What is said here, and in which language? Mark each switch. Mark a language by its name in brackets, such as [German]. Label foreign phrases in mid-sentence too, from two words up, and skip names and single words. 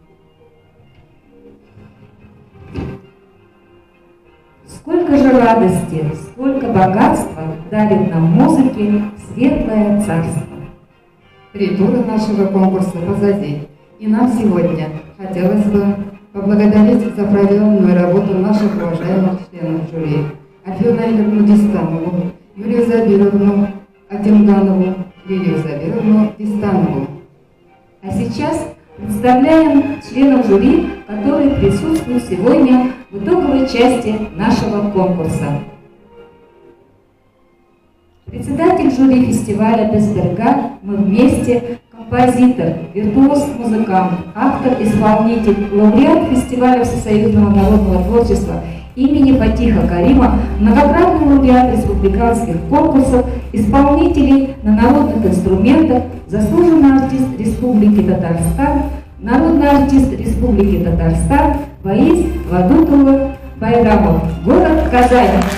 [Russian] Сколько же радости, сколько богатства дарит нам музыке светлое царство. Три тура нашего конкурса позади, и нам сегодня хотелось бы поблагодарить за проделанную работу наших уважаемых членов жюри: Альфию Наилевну Дистанову, Юлию Забировну Атимганову, Лилию Забировну Дистанову. А сейчас представляем членов жюри, которые присутствуют сегодня в итоговой части нашего конкурса. Председатель жюри фестиваля «Безберге. Мы вместе», композитор, виртуоз-музыкант, автор-исполнитель, лауреат фестиваля Всесоюзного народного творчества имени Фатиха Карима, многократный лауреат республиканских конкурсов, исполнителей на народных инструментах, заслуженный артист Республики Татарстан, народный артист Республики Татарстан Боис Вадутулов Байрамов, город Казань.